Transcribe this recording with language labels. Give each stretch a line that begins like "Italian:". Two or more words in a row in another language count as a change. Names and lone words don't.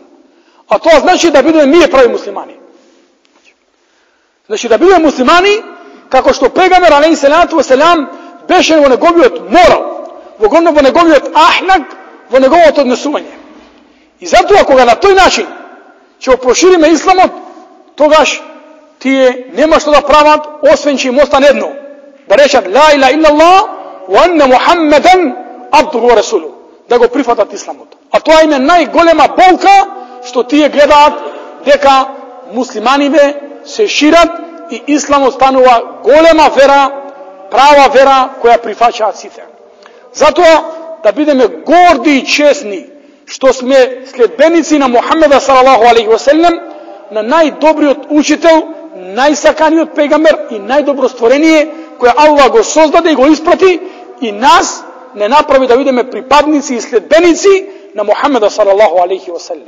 Macedonian: А тоа значи да бидеме ние прави муслимани. Значи да бидеме муслимани како што пегамбер алейхиссалам беше во неговиот морал, во неговиот ахлак, во неговото однесување. И затоа кога на тој начин ќе прошириме исламот, тогаш тие нема што да прават, освен че им остане едно, да речат
Arabic: لا إله إلا الله وأن محمدا عبده ورسوله,
Macedonian: да го прифатат исламот. А тоа им е најголема болка, што тие гледаат дека муслиманите се шират и исламот станува голема вера, права вера која прифаќаат сите. Затоа да бидеме горди и честни што сме следбеници на Мухаммеда
Arabic: صلى الله عليه وسلم,
Macedonian: на најдобриот учител, најсаканиот пегамбер и најдобро створение која Аллах го создаде и го испрати и нас не направи да бидеме припадници и следбеници на Мухаммеда
Arabic: صلى الله عليه وسلم.